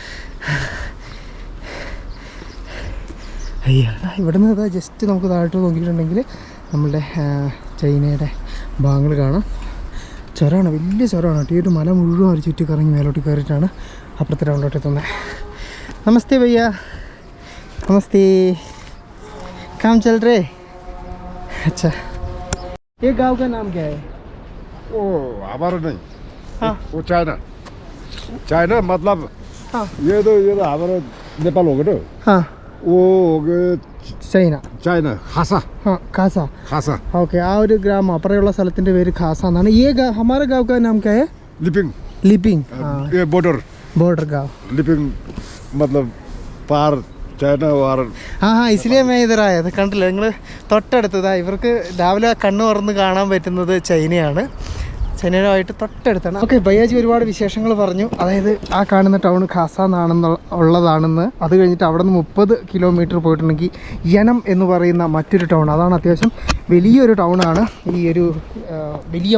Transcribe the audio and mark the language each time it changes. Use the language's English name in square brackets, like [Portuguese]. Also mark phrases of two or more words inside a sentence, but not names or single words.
[Malayalam] അയ്യോ, ഇവിടെ നിന്ന് ജസ്റ്റ് നമുക്ക് താഴോട്ട് നോക്കിയിട്ടുണ്ടെങ്കിൽ നമ്മളുടെ ചൈനയുടെ ഭാഗങ്ങൾ കാണാം. ചുരമാണ്, വലിയ ചുരമാണ് കേട്ടോ. ഈ ഒരു മല മുഴുവൻ അവർ ചുറ്റി കറങ്ങി മേലോട്ട് കയറിയിട്ടാണ് അപ്പുറത്തെ ടൗണിലോട്ട് എത്തുന്നത്. [Hindi] नमस्ते भैया, नमस्ते. काम चल रहे? अच्छा, ये गांव का नाम क्या है? वो हमारा नहीं। हाँ, वो चाइना। चाइना मतलब हाँ, ये तो हमारा नेपाल हो गया ना। हाँ, वो हो गए चाइना। China, Hassa. हाँ खासा Hassa. [Malayalam] ओके आ ഒരു ഗ്രാമം അപ്പുറമുള്ള സ്ഥലത്തിൻ്റെ പേര് ഖാസ എന്നാണ് [Hindi] ये हमारे गांव का नाम क्या है Liping. लिपिंग ये border. बॉर्डर गांव Liping मतलब पार China और हाँ हाँ इसलिए मैं इधर आया था [Malayalam] കണ്ടില്ല നിങ്ങൾ തൊട്ടടുത്തതാ ഇവർക്ക് രാവിലെ കണ്ണ് തുറന്ന് കാണാൻ പറ്റുന്നത് ചൈനയാണ് ചൈനയുമായിട്ട് തൊട്ടടുത്താണ് ഓക്കെ ഭയ്യാജി ഒരുപാട് വിശേഷങ്ങൾ പറഞ്ഞു അതായത് ആ കാണുന്ന ടൗൺ ഖാസ ഉള്ളതാണെന്ന് അത് കഴിഞ്ഞിട്ട് അവിടെ നിന്ന് 30 കിലോമീറ്റർ പോയിട്ടുണ്ടെങ്കിൽ യനം എന്ന് പറയുന്ന മറ്റൊരു ടൗൺ അതാണ് അത്യാവശ്യം വലിയൊരു ടൗണാണ് ഈ ഒരു വലിയ